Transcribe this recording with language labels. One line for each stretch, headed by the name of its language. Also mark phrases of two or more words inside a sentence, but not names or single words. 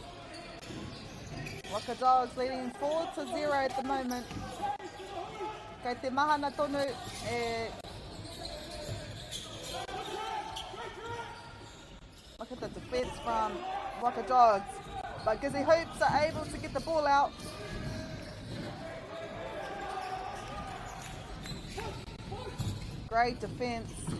English: Waka Dogs leading 4-0 at the moment.
Māori: Kei te mahana tonu e...
English: Look at the defence from Waka Dogs. But Gizzy Hoops are able to get the ball out. Great defence.